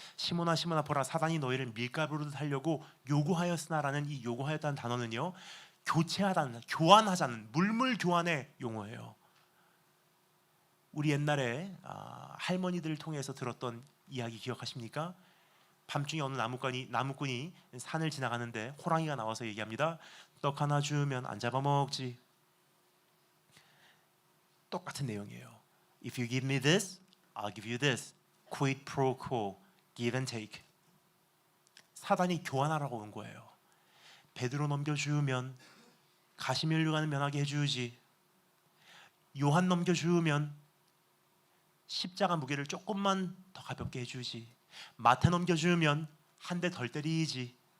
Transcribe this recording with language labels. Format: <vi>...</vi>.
<ko>시몬아 시몬아 보라, 사단이 너희를 밀가부로 하려고 요구하였으나라는 이 요구하였다는 단어는요, 교체하다는, 교환하자는, 물물 교환의 용어예요. 우리 옛날에 할머니들을 통해서 들었던 이야기 기억하십니까? 밤중에 어느 나무꾼이 산을 지나가는데 호랑이가 나와서 얘기합니다. 떡 하나 주면 안 잡아먹지. 똑같은 내용이에요.</ko> <en>If you give me this, I'll give you this. Quid pro quo, give and take.</en> <ko>사단이 교환하라고 온 거예요. 베드로 넘겨주면 가시멜로가는 면하게 해주지. 요한 넘겨주면 십자가 무게를 조금만 더 가볍게 해주지. 마태 넘겨주면 한 대 덜 때리지.</ko>